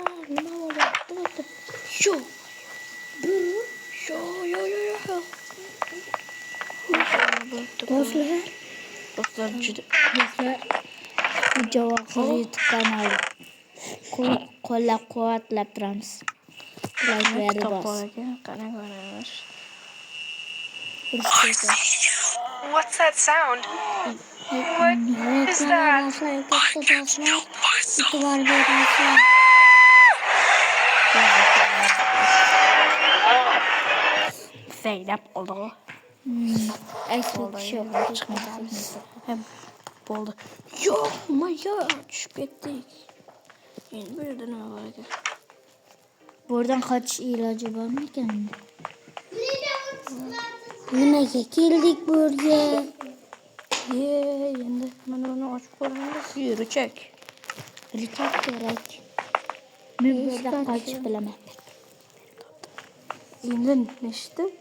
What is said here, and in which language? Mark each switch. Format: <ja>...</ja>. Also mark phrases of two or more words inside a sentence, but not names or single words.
<uz>Nima bo'lyapti? Yo'q. Do'stlar juda bu Javohir YouTube kanali. Qo'llab-quvvatlab turamiz. Like bos. qanaqa.</uz> <en>What's that sound? What is that?</en> <tr>Zeynep oldu. Hem oldu. Yok ya düşüp gittik. Yeni bir de ne vardı? Buradan kaçış ilacı var mı ki?</tr> <uz>Nimaga keldik burga? Endi mana buni ochib ko'ramiz. Yurichak kerak. Men bu yerda qochib bilaman. Endi nechta?</uz>